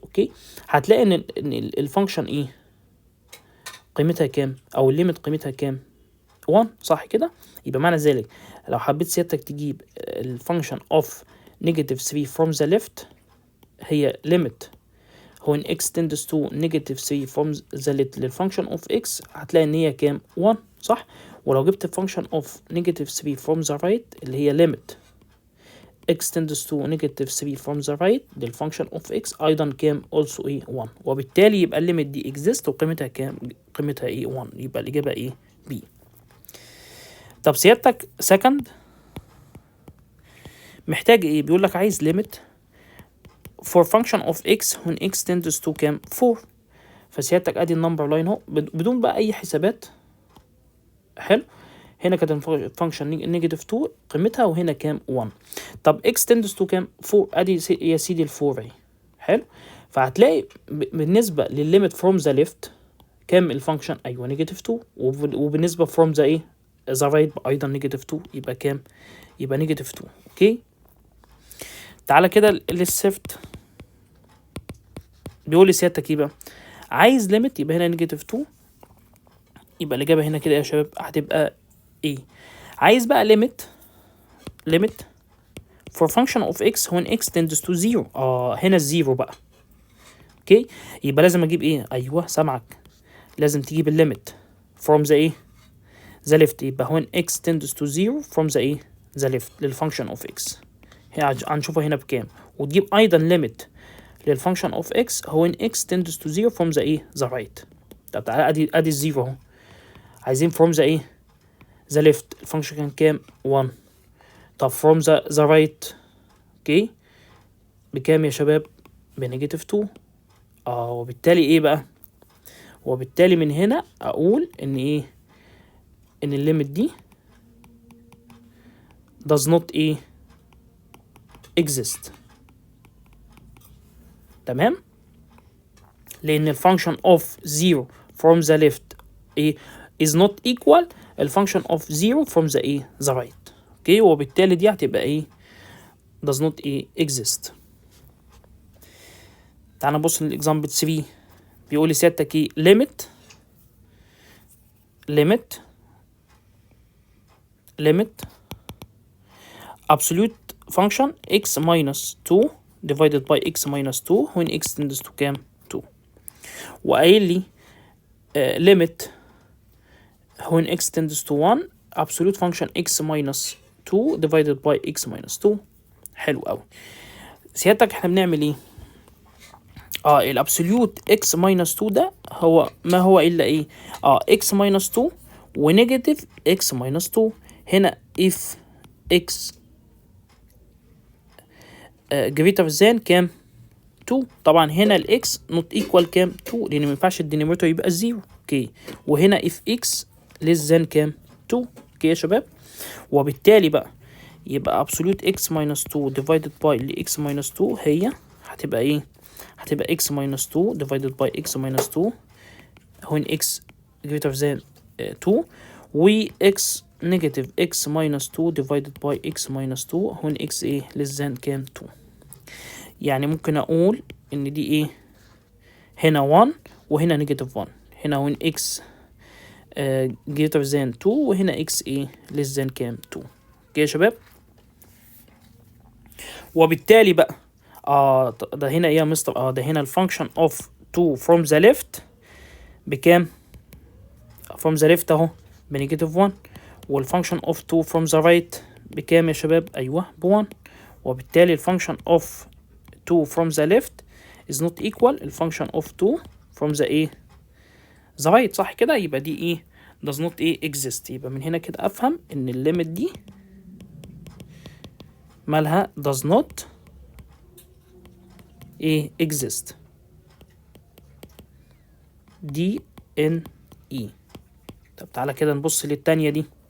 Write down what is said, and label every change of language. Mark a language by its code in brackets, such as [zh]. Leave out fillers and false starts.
[ar] اوكي، هتلاقي ان الفانكشن قيمتها كام، او الليميت قيمتها كام 1. صح كده؟ يبقى معنى ذلك لو حبيت سيادتك تجيب [en] الفانكشن of negative 3 from the left هي limit when x tends to negative 3 from the left للفانكشن of x، [ar] هتلاقي ان هي كام [en] 1. [ar] صح؟ ولو جبت [en] الفانكشن of negative 3 from the right [ar] اللي هي [en] limit x tends to negative 3 from the right للفانكشن of x ايضا كام also 1. [ar] وبالتالي يبقى الليميت دي exist وقيمتها كام؟ قيمتها 1. يبقى الاجابه B. طب سيادتك [en] second [ar] محتاج بيقول لك عايز [en] limit for function of x when x tends to كام 4. [ar] فسيادتك ادي النمبر لاين اهو بدون بقى اي حسابات. حلو، هنا كانت الفانكشن نيجاتيف 2 قيمتها وهنا كام 1. طب x tends to كام 4، ادي يا سيدي ال4 اهي. حلو، فهتلاقي بالنسبه للليميت فروم ذا ليفت كام الفانكشن؟ ايوه نيجاتيف 2، وبالنسبه فروم ذا ذا رايت ايضا نيجاتيف 2. يبقى كام؟ يبقى نيجاتيف 2. اوكي، تعالى كده للسيفت. بيقول لي سيادتك بقى عايز ليميت، يبقى هنا نيجاتيف 2. يبقى الاجابه هنا كده يا شباب هتبقى عايز بقى [en] limit for function of x when x tends to 0. [ar] هنا الزيرو بقى. اوكي، يبقى لازم اجيب ايوه سامعك، لازم تجيب الليميت from the the left. [en] يبقى when x tends to 0 from the the left للفانكشن of x [ar] هنشوفها هنا بكام. وتجيب ايضا [en] limit للفانكشن of x هو ان x tends to 0 from the the right. [ar] طب تعالى ادي الزيرو اهو، عايزين from the the left الفانكشن كان كام 1. طب from the right اوكي بكام يا شباب؟ بنيجاتيف 2. وبالتالي بقى؟ وبالتالي من هنا اقول ان ان الليميت دي [en] does not exist. تمام، لان الفانكشن of 0 from the left is not equal الفانكشن of 0 from the the right. [ar] اوكي، وبالتالي دي هتبقى [en] does not exist. [ar] تعال نبص للاكزامبل 3. بيقول لي سيادتك limit [en] limit absolute function x minus 2 divided by x minus 2 when x tends to كام 2. [ar] وقايل لي [en] limit when x tends to 1 absolute function x minus 2 divided by x minus 2. [ar] حلو قوي. سيادتك احنا بنعمل ايه؟ الابسوليوت x minus 2 ده هو ما هو الا ايه؟ x minus 2 ونيجاتيف x minus 2. [en] هنا if x greater than كام 2. [ar] طبعا هنا الاكس not equal كام 2 لان ما ينفعش الدينوميراتور يبقى 0. اوكي. [en] وهنا if x less than كام 2. [ar] اوكي يا شباب. وبالتالي بقى يبقى [en] absolute x minus 2 divided by x minus 2 [ar] هي هتبقى ايه؟ هتبقى [en] x minus 2 divided by x minus 2 when x greater than 2 و x negative x minus 2 divided by x minus 2 when x ايه less than كام 2. [ar] يعني ممكن اقول ان دي ايه؟ هنا 1 وهنا نيجاتيف 1. [en] هنا when x greater than 2 وهنا x ايه less than كام 2. [ar] اوكي يا شباب. وبالتالي بقى ده هنا ايه يا مستر؟ ده هنا الفانكشن اوف 2 [en] from the left [ar] بكام؟ from the left اهو بنيجاتيف 1. والفانكشن اوف 2 from the right بكام يا شباب؟ ايوه ب1. وبالتالي [en] الفانكشن of 2 from the left is not equal الفانكشن of 2 from the ايه the right. [ar] صح كده؟ يبقى دي ايه [en] does not [ar] ايه exist. يبقى من هنا كده افهم ان الليميت دي مالها does not ايه exist. دي ان اي. طب تعالى كده نبص للتانية دي.